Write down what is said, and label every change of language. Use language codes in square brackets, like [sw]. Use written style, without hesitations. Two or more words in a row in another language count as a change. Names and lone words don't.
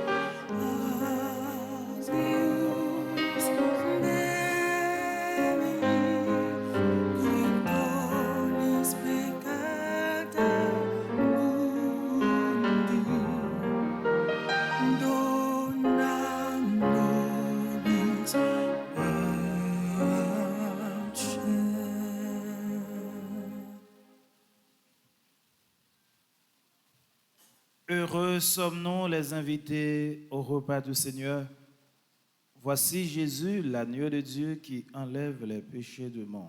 [la] Agnus Dei, qui tollis peccata mundi, dona nobis [fr] Heureux sommes-nous les invités au repas du Seigneur. Voici Jésus, l'agneau de Dieu qui enlève les péchés du monde.